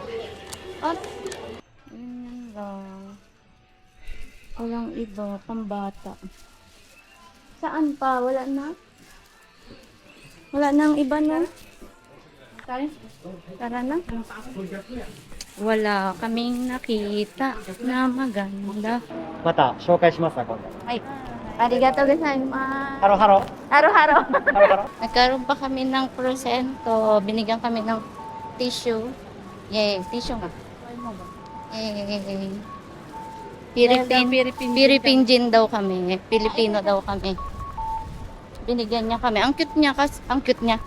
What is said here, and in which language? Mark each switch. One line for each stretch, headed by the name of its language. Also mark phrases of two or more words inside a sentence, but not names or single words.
Filipino: Ganyan lang. Walang iba, pambata. Saan pa? Wala na? Wala na ang iba na? Tara na. Wala kaming nakita na maganda.
Japanese: また紹介しますわ今度 Ay, ありがとうございます. ハロハロ Haro-haro. ハロハロ
Filipino: Nagkaroon pa kami ng prosento. Binigyan kami ng tissue. Yay, tissue nga. Yay. Philippine Jin daw kami. Pilipino daw kami. Binigyan niya kami. Ang cute niya. Ang cute niya.